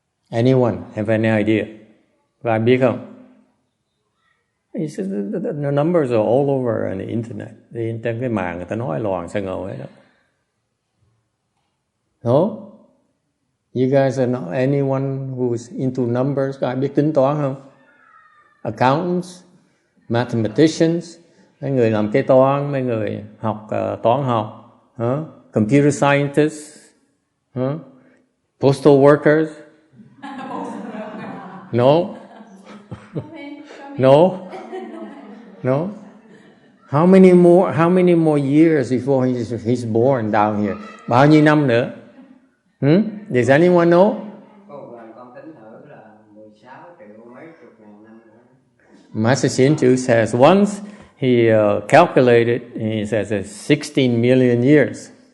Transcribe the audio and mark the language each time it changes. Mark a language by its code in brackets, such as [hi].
[en] Anyone have any idea? [vi] Có ai biết không? [en] The numbers are all over on the internet. [vi] Trên cái mạng người ta nói loạn sang ngầu hết đó. No? [en] You guys are not anyone who's into numbers? [vi] Có ai biết tính toán không? [en] Accountants, mathematicians, [vi] mấy người làm kế toán, mấy người học toán học, [en] computer scientists, postal workers. No. No. No. How many more years before he's born down here? [vi] Bao nhiêu năm nữa? [en] Does anyone know? [vi] Con tính thử là 16 triệu mấy chục ngàn năm nữa. [en] Master Shinchu says once he calculated, he says 16 million years.